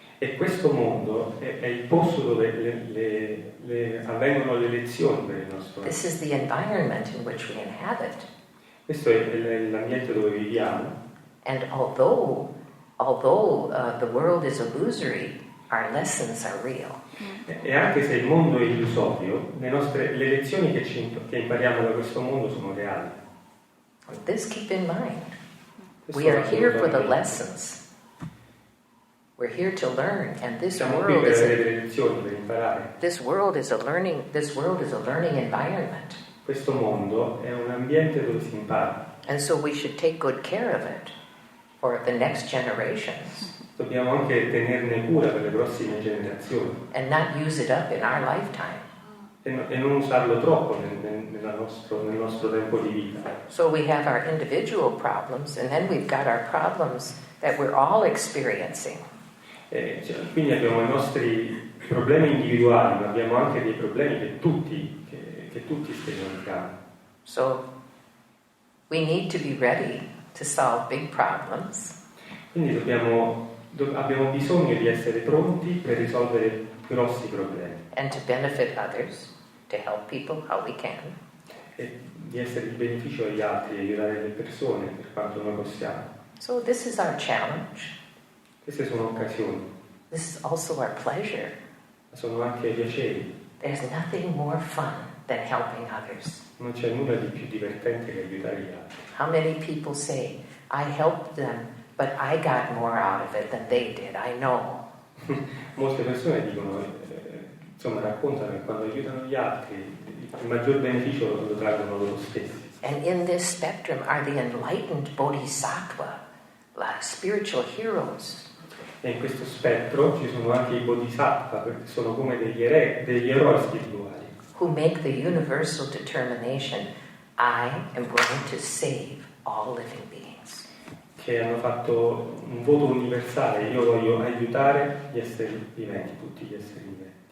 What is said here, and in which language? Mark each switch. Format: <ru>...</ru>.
<it>E questo mondo è il posto dove avvengono le lezioni per il nostro mondo.</it> <en>This is the environment in which we inhabit.</en> <it>Questo è l'ambiente dove viviamo.</it> <en>And although the world is illusory, our lessons are real.</en> <it>E anche se il mondo è illusorio, le lezioni che impariamo da questo mondo sono reali.</it> <en>This keep in mind.</en> <it>Questo</it> <en>We are</en> <it>va</it> <en>here for the</en> <it>assolutamente.</it> <en>lessons. We're here to learn, and this</en> <it>Siamo qui</it> <en>world</en> <it>per</it> <en>is</en> <it>avere</it> <en>a,</en> <it>delle lezioni, per imparare.</it> <en>this world is a learning environment.</en> <it>Questo mondo è un ambiente dove si impara.</it> <en>And so we should take good care of it for the next generations</en> <it>Dobbiamo anche tenerne cura per le prossime generazioni</it> <en>and not use it up in our lifetime.</en> <it>e non usarlo troppo nel nostro tempo di vita.</it> <en>So we have our individual problems, and then we've got our problems that we're all experiencing.</en> <it>Quindi abbiamo i nostri problemi individuali, ma abbiamo anche dei problemi che tutti sperimentiamo.</it> <en>So we need to be ready to solve big problems.</en> <it>Quindi abbiamo bisogno di essere pronti per risolvere grossi problemi</it> <en>And to benefit others, to help people how we can.</en> <it>e di essere di beneficio agli altri, aiutare le persone per quanto noi possiamo.</it> <en>So this is our challenge.</en> <it>Queste sono occasioni,</it> <en>This is also our pleasure.</en> <it>ma sono anche piaceri.</it> <en>There's nothing more fun than helping others.</en> <it>Non c'è nulla di più divertente che aiutare gli altri.</it> <en>How many people say, I helped them, but I got more out of it than they did, I know.</en> <it>Molte persone dicono, raccontano che quando aiutano gli altri il maggior beneficio lo traggono loro stessi.</it> <en>And in this spectrum are the enlightened bodhisattva, like spiritual heroes.</en> <it>E in questo spettro ci sono anche i bodhisattva, perché sono come degli eroi spirituali,</it> <en>Who make the universal determination, I am going to save all living beings.</en> <it>che hanno fatto un voto universale: io voglio aiutare gli esseri viventi, tutti gli esseri viventi.</it>